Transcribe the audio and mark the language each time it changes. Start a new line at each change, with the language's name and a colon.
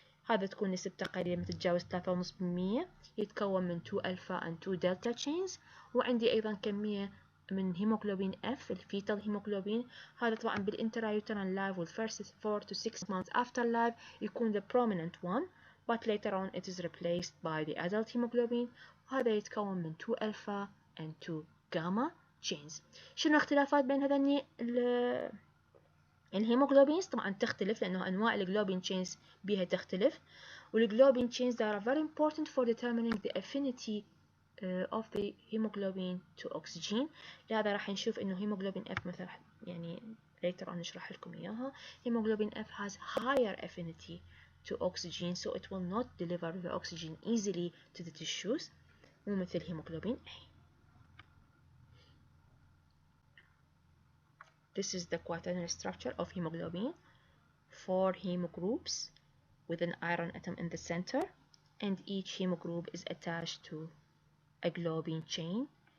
Arabic: هذا تكون نسبته قليلة ما تتجاوز 3.5%، يتكون من
English: 2 alpha and 2 delta chains،
Arabic: وعندي أيضا كمية من
English: hemoglobin F الفيتال hemoglobin،
Arabic: هذا طبعا
English: بالintrauterine life with first 4 to 6 months after life
Arabic: يكون
English: the prominent one but later on it is replaced by the adult hemoglobin،
Arabic: وهذا يتكون من
English: 2 alpha and 2 gamma chains.
Arabic: شنو الاختلافات بين هذني الهيموغلوبينز؟ طبعا تختلف لأنه أنواع الجلوبين chains بيها تختلف، والجلوبين chains
English: they are very important for determining the affinity of the hemoglobin to oxygen.
Arabic: لهذا راح نشوف إنه hemoglobin F مثلا يعني later on نشرح لكم إياها.
English: hemoglobin F has higher affinity to oxygen so it will not deliver the oxygen easily to the tissues
Arabic: مو مثل
English: hemoglobin A. This is the quaternary structure of hemoglobin. 4 hemogroups with an iron atom in the center, and each hemogroup is attached to a globin chain.